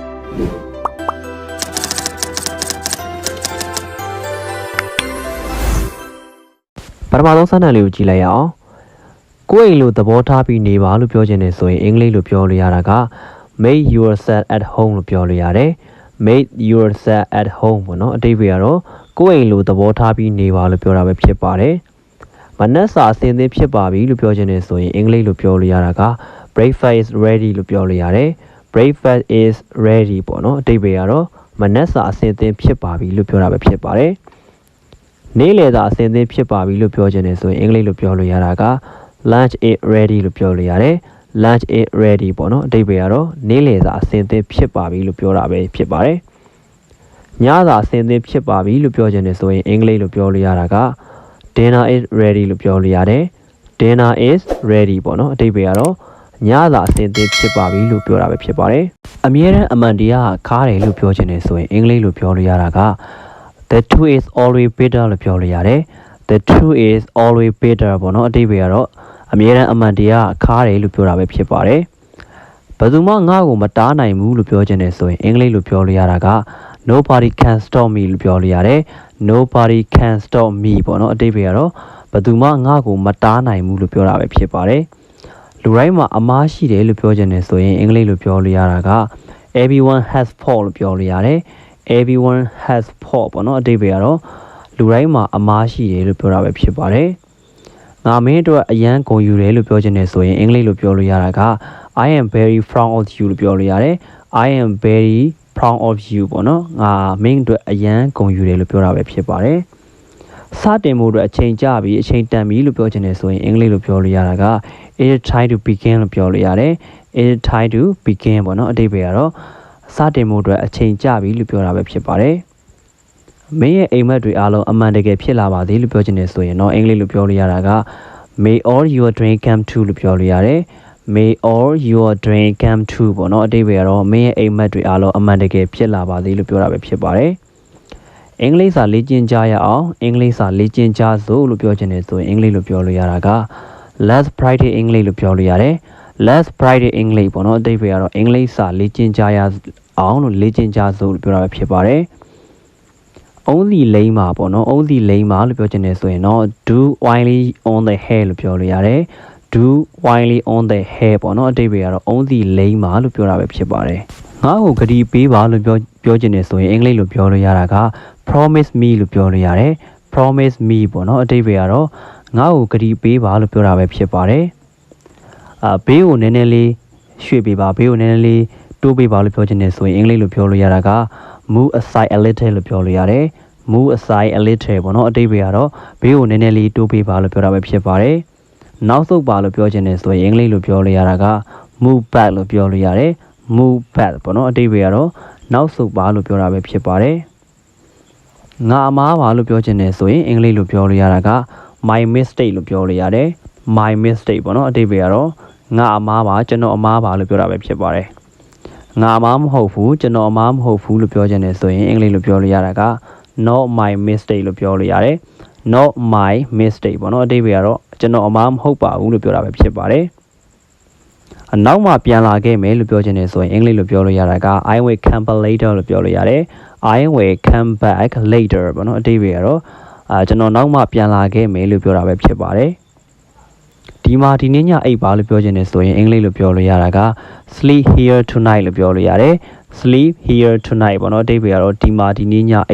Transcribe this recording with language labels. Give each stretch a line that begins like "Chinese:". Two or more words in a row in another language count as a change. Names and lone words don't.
Burmese: ပထမဆုံးစာတမ်းလေးကိုကြည့်လိုက်ရအောင်ကိုယ့်အိမ်လို့သဘောထားပြီးနေပါလို့ပြောချင်တယ်ဆိုရင်အင်္ဂလိပ်လိုပြောလို့ရတာက
English: make yourself at home
Burmese: လို့ပြောလို့ရတယ်
English: make yourself at home
Burmese: ပေါ့နော်အတိတ်ပဲကတော့ကိုယ့်အိမ်လို့သဘောထားပြီးနေပါလို့ပြောတာပဲဖြစ်ပါတယ်မနက်စာအဆင်သင့်ဖြစ်ပါပြီ လို့ပြောချင်တယ်ဆိုရင်အင်္ဂလိပ်လိုပြောလို့ရတာက
English: breakfast is ready
Burmese: လို့ပြောလို့ရတယ်
English: breakfast is ready
Burmese: ပေါ့နော်အတိတ်ပဲကတော့မနက်စာအဆင်သင့်ဖြစ်ပါပြီလို့ပြောတာပဲဖြစ်ပါတယ်နေ့လယ်စာအဆင်သင့်ဖြစ်ပါပြီလို့ပြောချ င်တယ်ဆိုရင်အင်္ဂလိပ်လိုပြောလို့ရတာက
English: lunch is ready
Burmese: လို့ပြောလို့ရတယ်
English: lunch is ready
Burmese: ပေါ့နော်အတိတ်ပဲကတော့နေ့လယ်စာအဆင်သင့်ဖြစ်ပါပြီလို့ပြောတာပဲဖြစ် ပါတယ်ညစာအဆင်သင့်ဖြစ်ပါပြီလို့ပြောချင်တယ်ဆိုရင်အင်္ဂလိပ်လိုပြောလို့ရတာက
English: dinner is ready
Burmese: လို့ပြောလို့ရတယ်
English: dinner is
Burmese: ready ပေါ့နော်အတိတ်ပဲကတော့ညစာအဆင်သင့်ဖြစ်ပါပြီလို့ပြောတာပဲဖြစ်ပါတယ်အမြဲတမ်းအမှန်တရားခါတယ်လို့ပြောချင်တယ်ဆိုရင်အင်္ဂလိပ်လိုပြောလို့ရတာက
English: The truth is always better
Burmese: လို့ပြောလို့ရတယ်
English: The truth is always better
Burmese: ပေါ့နော်အတိတ်ပဲကတော့အမြဲတမ်းအမှန်တရားခါတယ်လို့ပြောတာပဲဖြစ်ပါတယ်ဘယ်သူမှငါ့ကိုမတားနိုင်ဘူးလို့ပြောချင်တယ်ဆိုရင်အင်္ဂလိပ်လိုပြောလို့ရတာက
English: Nobody can stop me
Burmese: လို့ပြောလို့ရတယ်
English: Nobody can stop me
Burmese: ပေါ့နော်အတိတ်ပဲကတော့ဘယ်သူမှငါ့ကိုမတားနိုင်ဘူးလို့ပြောတာပဲဖြစ်ပါတယ်လူတိုင်းမှာအမားရှိတယ်လို့ပြောချင်တယ်ဆိုရင်အင်္ဂလိပ်လိုပြောလို့ရတာက
English: Everyone has
Burmese: fault လို့ပြောလို့ရတယ်
English: Everyone has fault
Burmese: ပေါ့နော်အတိတ်ပဲကတော့လူတိုင်းမှာအမားရှိတယ်လို့ပြောတာပဲဖြစ်ပါတယ်ငါမင်းတို့အရန်ဂုဏ်ယူတယ်လို့ပြောချင်တယ်ဆိုရင်အင်္ဂလိပ်လိုပြောလို့ ရတာက
English: I am very proud of you
Burmese: လို့ပြောလို့ရတယ်
English: I am very proud of you
Burmese: ပေါ့နော်ငါမင်းတို့အရန်ဂုဏ်ယူတယ်လို့ပြောတာပဲဖြစ်ပါတယ်စတင်မှုအတွက်အချိန်ကြာပြီးအချိန်တန်ပြီလို့ပြောချင်တယ်ဆိုရင်အင်္ဂလိပ်လိုပြောလို့ရတာက
English: it is time to begin
Burmese: လို့ပြောလို့ရတယ်
English: it is time to begin
Burmese: ပေါ့နော်အတိတ်ပဲကတော့စတင်မှုအတွက်အချိန်ကြာပြီလို့ပြောတာပဲဖြစ်ပါတယ်မင်းရဲ့အိမ်မက်တွေအားလုံးအမှန်တကယ်ဖြစ်လာပါသေးလို့ပြောချင်တယ်ဆိုရင်တော့အင်္ဂလိပ်လိုပြောလို့ရတာက
English: May all your dream come true
Burmese: လို့ပြောလို့ရတယ်
English: May all your dream come true
Burmese: ပေါ့နော်အတိတ်ပဲကတော့မင်းရဲ့အိမ်မက်တွေအားလုံးအမှန်တကယ်ဖြစ်လာပါသေးလို့ပြောတာပဲဖြစ်ပါတယ်အင်္ဂလိပ်စာလေ့ ကျင့်ကြရအောင်အင်္ဂလိပ်စာလေ့ကျင့်ကြစို့လို့ပြောချင်တယ်ဆိုရင်အင်္ဂလိပ်လိုပြောလို့ရတာက
English: Let's practice English
Burmese: လို့ပြောလို့ရတယ် Let's
English: practice English
Burmese: ပေါ့နော်အတိတ်ပဲကတော့အင်္ဂလိပ်စာလေ့ကျင့်ကြရအောင်လို့လေ့ကျင့်ကြစို့လို့ပြောတာပဲဖြစ်ပါတယ်အုံးစီလိမ့်မှာပေါ့နော်အုံးစီလိမ့်မှာလို့ပြောချင်တယ်ဆိုရင်တော့
English: do while on the hair
Burmese: လို့ပြောလို့ရတယ်
English: do while on the hair
Burmese: ပေါ့နော်အတိတ်ပဲကတော့အုံးစီလိမ့်မှာလို့ပြောတာပဲဖြစ်ပါတယ်ငါ့ကိုဂရီပေးပါလို့ပြောချင်တယ်ဆိုရင်အင်္ဂလိပ်လိုပြောလို့ရတာက
English: promise me
Burmese: လို့ပြောလို့ရတယ်
English: promise me
Burmese: ပေါ့နော်အတိတ်ပဲကတော့ငါ့ကိုဂရီပေးပါလို့ပြောတာပဲဖြစ်ပါတယ်ဘေးကိုနည်းနည်းလေးရွှေ့ပေးပါဘေးကိုနည်းနည်းလေးတိုး ပေးပါလို့ပြောချင်တယ်ဆိုရင်အင်္ဂလိပ်လိုပြောလို့ရတာက
English: move aside a little
Burmese: လို့ပြောလို့ရတယ်
English: move aside a little
Burmese: ပေါ့နော်အတိတ်ပဲကတော့ဘေးကိုနည်းနည်းလေးတိုးပေးပါလို့ပြောတာပဲဖြစ်ပါတယ်နောက်ဆုတ်ပါလို့ပြောချင်တယ်ဆိုရင်အင်္ဂလိပ်လိုပြောလို့ရတာက
English: move back
Burmese: လို့ပြောလို့ရတယ်
English: move back
Burmese: ပေါ့နော်အတိတ်ပဲကတော့နောက်ဆုတ်ပါလို့ပြောတာပဲဖြစ်ပါတယ်ငါအမားပါလို့ပြောချင်တယ်ဆိုရင်အင်္ဂလိပ်လိုပြောလို့ရတာက
English: my mistake
Burmese: လို့ပြောလို့ရတယ်
English: my mistake
Burmese: ပေါ့နော်အတိတ်ပဲကတော့ငါအမားပါကျွန်တော်အမားပါလို့ပြောတာပဲဖြစ်ပါတယ်ငါအမားမဟုတ်ဘူးကျွန်တော်အမားမဟုတ်ဘူးလို့ပြောချင်တယ်ဆိုရင်အင်္ဂလိပ်လိုပြောလို့ရတာက
English: not my mistake
Burmese: လို့ပြောလို့ရတယ်
English: not my mistake
Burmese: ပေါ့နော်အတိတ်ပဲကတော့ကျွန်တော်အမားမဟုတ်ပါဘူးလို့ပြောတာပဲဖြစ်ပါတယ်အနောက်မှာပြန်လာခဲ့မယ်လို့ပြောချင်တယ်ဆိုရင်အင်္ဂလိပ်လိုပြောလို့ရတာက
English: I will come back later
Burmese: လို့ပြောလို့ရတယ်
English: I will come back later
Burmese: ပေါ့နော်အတိတ်ပဲကတော့ကျွန်တော်နောက်မှပြန်လာခဲ့မယ်လို့ပြောတာပဲဖြစ်ပါတယ်ဒီမှာဒီနေ့ညအိပ်ပါလို့ပြောချင်တယ်ဆိုရင်အင်္ဂလိပ်လိုပြောလို့ရတာက
English: sleep here tonight
Burmese: လို့ပြောလို့ရတယ်
English: sleep here tonight
Burmese: ပေါ့နော်အတိတ်ပဲကတော့ဒီမှာဒီနေ့ညအိ